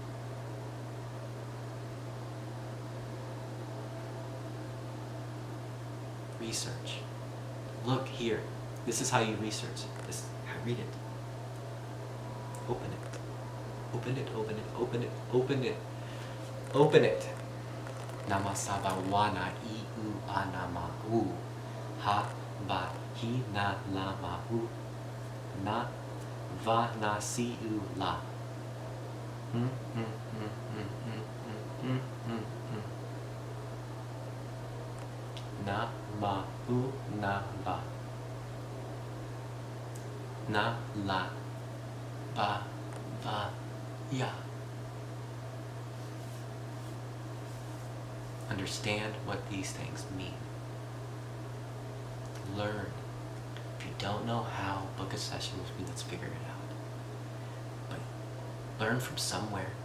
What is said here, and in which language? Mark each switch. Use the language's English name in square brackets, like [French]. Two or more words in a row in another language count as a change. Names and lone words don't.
[English] Research. Look here. This is how you research. Read it. Open it. Open it, open it, open it, open it. Open it. Namasabawana iu anamahu. Ha ba hi na lamahu. Na va na si u la. Na ma u na ba. Na la ba va ya. Understand what these things mean. Learn. If you don't know how, book a session with me, let's figure it out. But learn from somewhere.